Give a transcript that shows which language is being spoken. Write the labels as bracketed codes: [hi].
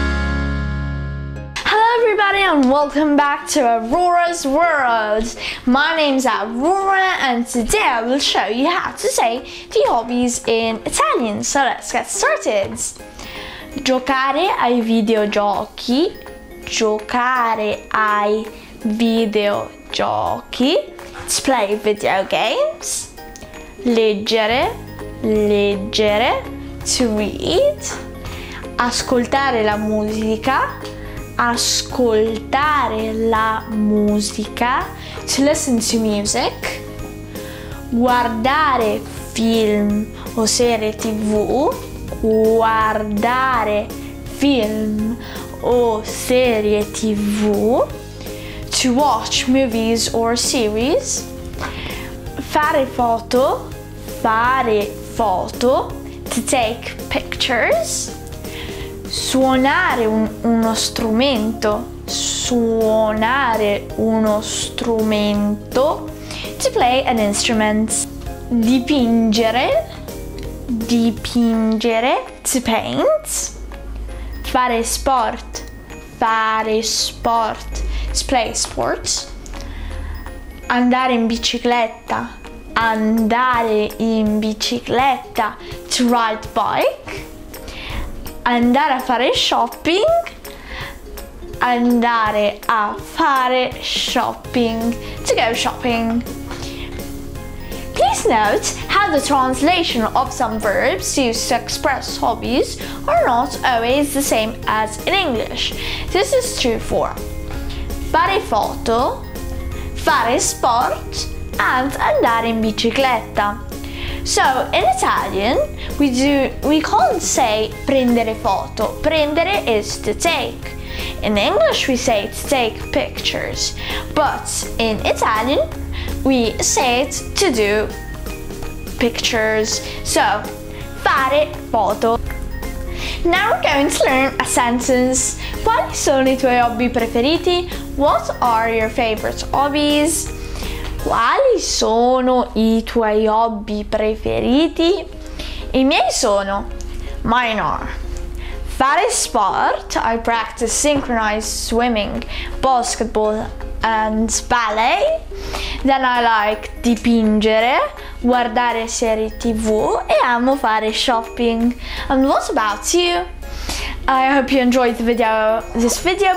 [en] everybody and welcome back to Aurora's World. My name's Aurora and today I will show you how to say the hobbies in Italian. So let's get started. [it] Giocare ai videogiochi. Giocare ai videogiochi. [en] To play video games. [it] Leggere. Leggere. [en] To read. [it] Ascoltare la musica. Ascoltare la musica. [en] To listen to music. [it] Guardare film o serie TV. Guardare film o serie TV. [en] To watch movies or series. [it] Fare foto. Fare foto. [en] To take pictures. [it] Suonare uno strumento. Suonare uno strumento. [en] To play an instrument. [it] Dipingere. Dipingere. [en] To paint. [it] Fare sport. Fare sport. [en] To play sports. [it] Andare in bicicletta. Andare in bicicletta. [en] To ride bike. [it] Andare a fare shopping. Andare a fare shopping. [en] To go shopping. Please note how the translation of some verbs used to express hobbies are not always the same as in English. This is true for [it] fare foto, fare sport, [en] and [it] andare in bicicletta. [en] So in Italian we can't say [it] prendere foto. [en] Prendere is to take. In English we say to take pictures, but in Italian we say it to do pictures. So [it] fare foto. [en] Now we're going to learn a sentence. [it] Quali sono i tuoi hobby preferiti? [en] What are your favorite hobbies? [it] Quali sono i tuoi hobby preferiti? I miei sono, [en] mine are, [it] fare sport, [en] I practice synchronized swimming, basketball and ballet. Then I like [it] dipingere, guardare serie TV e amo fare shopping. [en] And what about you? I hope you enjoyed this video.